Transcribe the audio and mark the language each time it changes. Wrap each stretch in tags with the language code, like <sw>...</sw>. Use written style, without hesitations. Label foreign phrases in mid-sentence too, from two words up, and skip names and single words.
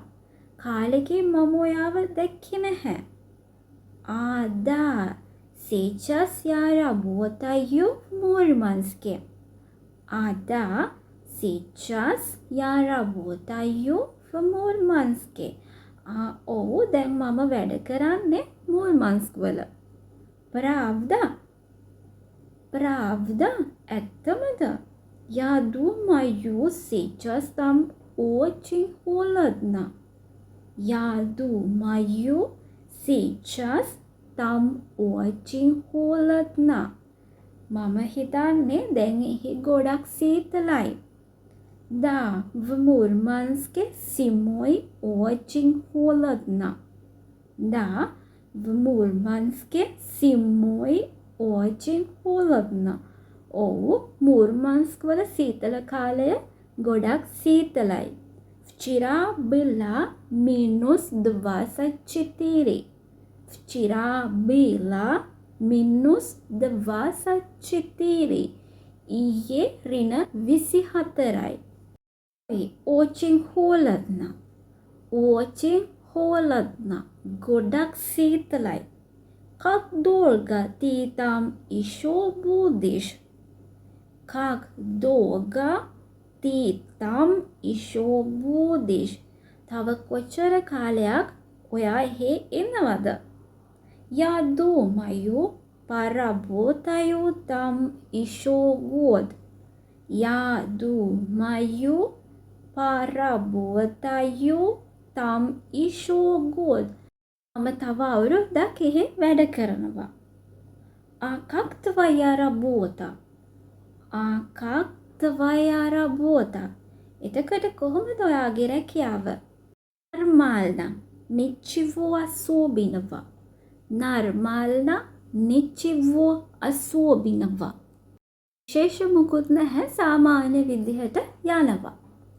<ru>Калики мамоява деккине. Да. Сейчас я работаю в Мурманске. Да, сейчас я работаю в Мурманске.</ru> <si>දැන් මම වැඩ කරන්නේ Мурманск වල.</si> <ru>Правда? Правда?</ru> <si>ඇත්තමද?</si> <ru>Я думаю, сейчас там очень холодно. Я думаю, сейчас там очень холодно.</ru> <si>මම හිතන්නේ දැන් එහි ගොඩක් සීතලයි.</si> <ru>Да, в Мурманске зимой очень холодно. Да, в Мурманске зимой очень холодно.</ru> <si>ඔව් Мурманск වල සීතල කාලය ගොඩක් සීතලයි.</si> <ru>Вчера было -24. Вчера было -24.</ru> <si>ඊයේ ඍණ 24යි.</si> <ru>Очень холодно. Очень холодно.</ru> <si>ගොඩක් සීතලයි.</si> <ru>Как долго ты там еще будешь? Как долго ты там еще будешь?</ru> <si>තව කොච්චර කාලයක් ඔයා එහෙ ඉන්නවද?</si> <ru>Я думаю, поработаю там еще год. Я думаю, поработаю там еще год.</ru> <si>මම තව අවුරුද්දක් එහෙ වැඩ කරනවා.</si> <ru>Как твоя работа? Как твоя работа?</ru> <si>එතකොට කොහොමද ඔයාගේ රැකියාව?</si> <ru>Нормально. Ничего особенного. Нормально. Ничего особенного.</ru> <si>විශේෂ මුකුත් නැහැ සාමාන්‍ය විදිහට යනවා.</si>